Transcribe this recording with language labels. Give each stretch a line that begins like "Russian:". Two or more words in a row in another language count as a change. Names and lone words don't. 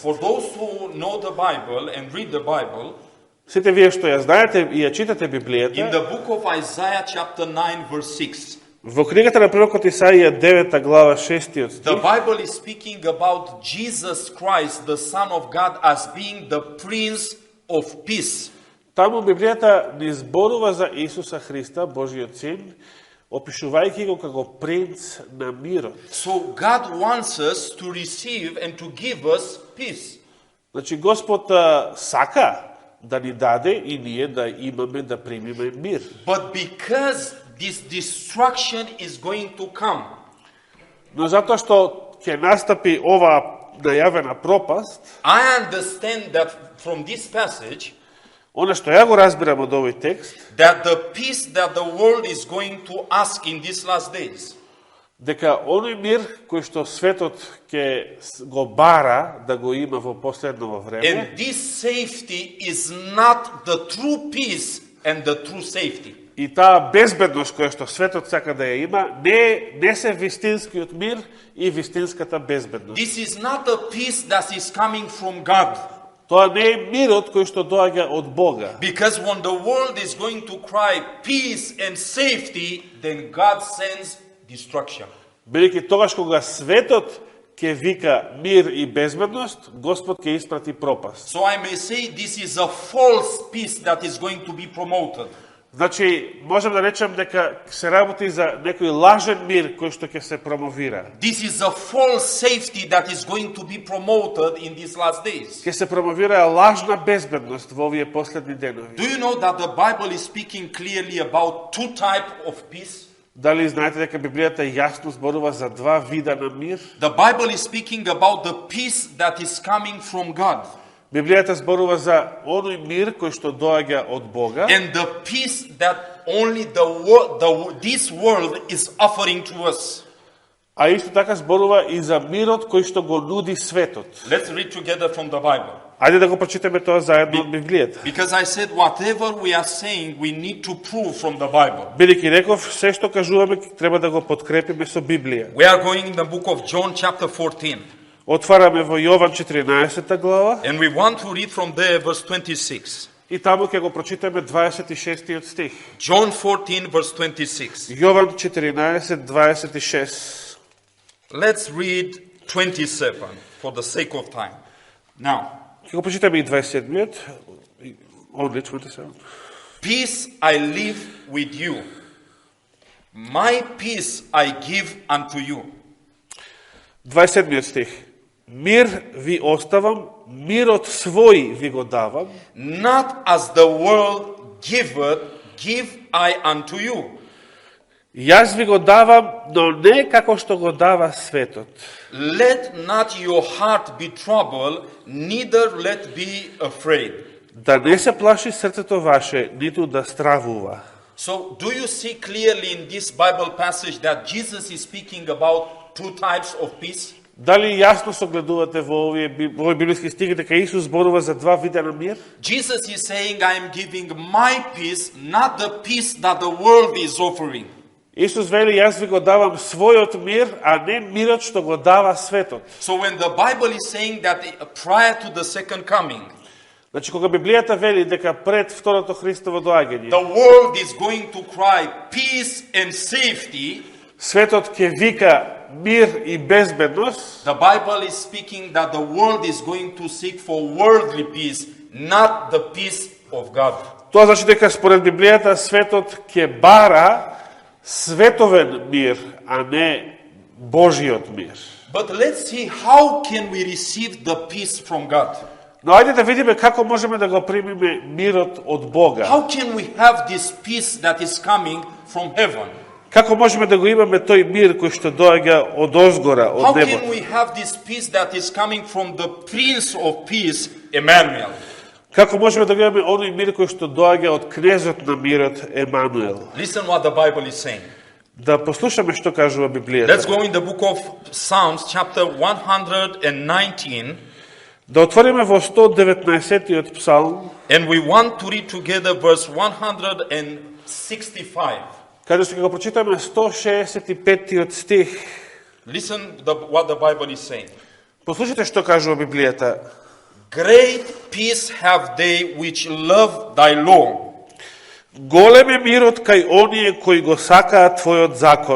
English: For those who know the Bible and read the Bible,
Macedonian: Сите вие што ја знаете и ја читате
English: in
Macedonian: Библијата,
English: the book of Isaiah chapter 9 verse 6,
Macedonian: во книгата на пророкот Исаија 9 глава 6
English: the
Macedonian: стих,
English: Bible is speaking about Jesus Christ, the Son of God, as being the Prince of Peace.
Macedonian: таму Библијата ни зборува за Исуса Христа, Божиот Син, опишувајќи го како принц на мирот.
English: So God wants us to receive and to give us peace.
Macedonian: Значи Господ сака да ни даде и ние да имаме, да примиме мир.
English: But because this destruction is going to come,
Macedonian: Но затоа што ќе настапи оваа најавена пропаст,
English: I understand that from this passage,
Macedonian: она што ја го разбирам од овој текст,
English: that the peace that the world is going to ask in these last days
Macedonian: дека оној мир кој што светот ќе го бара да го има во последново време,
English: and this safety is not the true peace and the true safety.
Macedonian: и таа безбедност која што светот сака да ја има, не се вистинскиот мир и вистинската безбедност.
English: This is not a peace that is coming from God.
Macedonian: Тоа не е мирот кој што доаѓа од Бога.
English: Because when the world is going to cry peace and safety, then God sends destruction.
Macedonian: Бидејќи тогаш кога светот ќе вика мир и безбедност, Господ ќе испрати пропаст.
English: So I may say this is a false peace that is going to be promoted.
Macedonian: Значи, можем да речем дека се работи за некој лажен мир кој што ќе се промовира.
English: This is a false safety that is going to be promoted in these last days.
Macedonian: Ќе се промовира лажна безбедност во овие последни денови.
English: Do you know that the Bible is speaking clearly about two types of peace?
Macedonian: Дали знаете дека Библијата јасно зборува за два вида на мир?
English: The Bible is speaking about the peace that is coming from God
Macedonian: Библијата зборува за оној мир кој што доаѓа од Бога
English: and the peace that only this world is offering to us.
Macedonian: а исто така зборува и за мирот кој што го нуди светот.
English: Let's read together from the Bible.
Macedonian: Ајде да го прочитаме тоа заедно од Библијата.
English: Because I said whatever we are saying, we need to prove from the Bible.
Macedonian: Бидејќи реков, се што кажуваме треба да го подкрепиме со Библија.
English: We are going in the book of John chapter 14.
Macedonian: Отвараме во Јован 14 глава
English: And we want to read from there verse 26.
Macedonian: и таму ќе го прочитаме 26 стих.
English: John 14 verse 26.
Macedonian: Јован 14:26.
English: Let's read 27 for the sake of time. Now,
Macedonian: Ќе го прочитаме и 27-миот.
English: Only 27. peace I leave with you. My peace I give unto you.
Macedonian: 27-миот стих. Мир ви оставам, мирот свој ви го давам,
English: Not as the world giveth, give I unto you.
Macedonian: јас ви го давам, но не како што го дава светот.
English: Let not your heart be troubled, neither let be afraid.
Macedonian: Да не се плаши срцето ваше, ниту да стравува.
English: So, do you see clearly in this Bible passage that Jesus is speaking about two types of peace?
Macedonian: Дали јасно согледувате во овој библиски стих дека Исус зборува за два вида на мир?
English: Jesus is saying, I am giving my peace, not the peace that the world is offering.
Macedonian: Исус вели, јас ви го давам својот мир, а не мирот што го дава светот.
English: So when the Bible is saying that prior to the second coming,
Macedonian: Значи, кога Библијата вели дека пред второто Христово доаѓање,
English: the world is going to cry peace and safety,
Macedonian: светот ќе вика мир и безбедност,
English: the Bible is speaking that the world is going to seek for worldly peace, not the peace of God.
Macedonian: тоа значи дека според Библијата светот ќе бара световен мир, а не Божиот мир.
English: But let's see how can we receive the peace from God.
Macedonian: Но ајде да видиме како можеме да го примиме мирот од Бога.
English: How can we have this peace that is coming from heaven?
Macedonian: Како можеме да го имаме тој мир кој што доаѓа од озгора,
English: How
Macedonian: од
English: can
Macedonian: небото?
English: we have this peace that is coming from the Prince of Peace, Emmanuel?
Macedonian: Како можеме да го имаме оној мир кој што доаѓа од кнезот на мирот Емануел?
English: Listen what the Bible is saying.
Macedonian: Да послушаме што кажува
English: Let's
Macedonian: Библијата.
English: go in the book of Psalms, chapter 119,
Macedonian: Да отвориме во 119-тиот псалм,
English: and we want to read together verse 165.
Macedonian: каде што ќе го прочитаме 165-тиот стих.
English: Listen what the Bible is saying.
Macedonian: Послушайте што кажува Библијата.
English: Great peace have they which love thy law,
Macedonian: Голем е мирот кај оние кои го сакаат твојот закон,